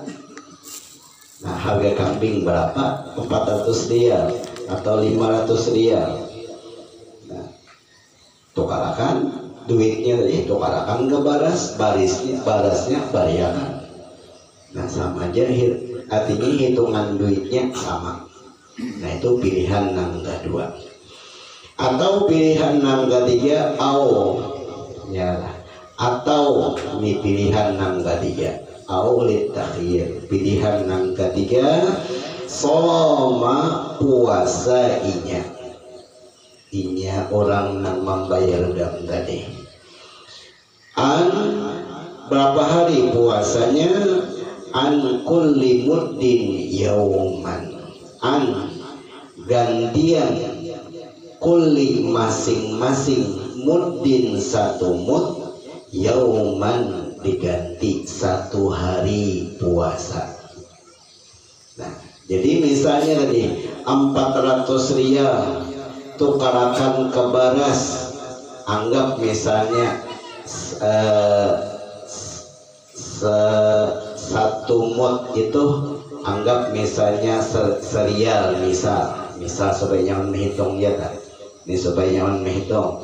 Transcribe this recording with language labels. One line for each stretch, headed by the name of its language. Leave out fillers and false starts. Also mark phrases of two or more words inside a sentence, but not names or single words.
Banjar: Nah harga kambing berapa? 400 rial atau 500 rial. Nah tukarakan duitnya tadi tukarakan ke baras, barasnya bariakan. Nah sama aja, artinya hitungan duitnya sama. Nah itu pilihan yang kedua. Atau pilihan yang ketiga, atau ini pilihan yang ketiga, takhyir. Pilihan yang ketiga, soma puasa inya orang yang membayar dam tadi. Berapa hari puasanya?
Arabic: عن كل مد يوما,
Banjar: gantian kulli masing-masing muddin satu mud, yauman diganti satu hari puasa. Nah jadi misalnya tadi 400 rial tukarakan ke baras, anggap misalnya satu mut itu anggap misalnya serial, misal supaya nyaman menghitung ya kan, ini supaya nyaman menghitung.